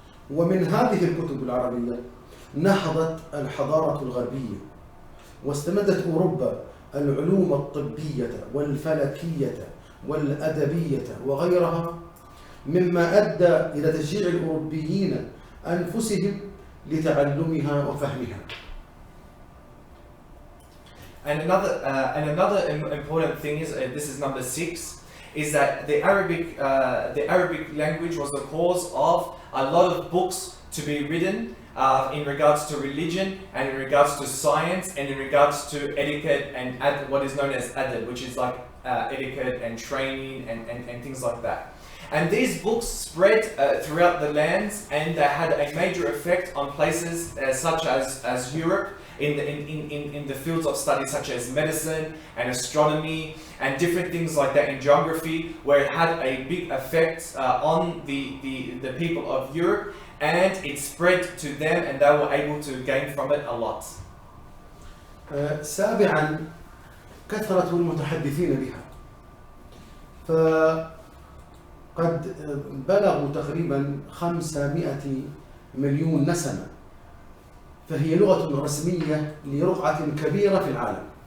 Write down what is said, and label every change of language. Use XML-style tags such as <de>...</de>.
<ar>ومن هذه الكتب العربية نهضت الحضارة الغربية، واستمدت أوروبا العلوم الطبية والفلكية والأدبية وغيرها، مما أدى إلى تشجيع الأوروبيين أنفسهم لتعلمها وفهمها.</ar> <en>And another important thing is, this is number 6, is that the Arabic language was the cause of a lot of books to be written in regards to religion and in regards to science and in regards to etiquette and what is known as adab, which is like etiquette and training and things like that. And these books spread throughout the lands, and they had a major effect on places such as Europe in the fields of study such as medicine and astronomy and different things like that in geography, where it had a big effect on the people of Europe, and it spread to them and they were able to gain from it a lot.</en> <ar>سابعا كثرة المتحدثين بها، فقد بلغوا تقريبا 500 مليون نسمة، فهي لغة رسمية لرقعة كبيرة في العالم،</ar>